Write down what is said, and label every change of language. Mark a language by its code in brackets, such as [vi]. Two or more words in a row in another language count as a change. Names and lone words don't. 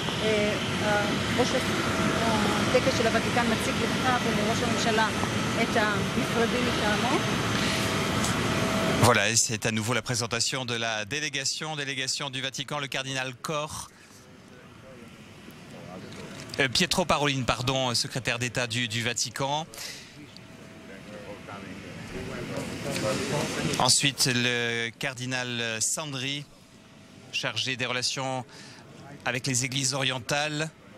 [he] ראש הטקס של הוותיקן מציג לך ולראש הממשלה את הנפרדים מטעמו. [fr] Voilà, c'est à nouveau la présentation de la délégation du Vatican, le cardinal Koch. Pietro Parolin, pardon, secrétaire d'État du Vatican. Ensuite, le cardinal Sandri, chargé des relations avec les églises orientales.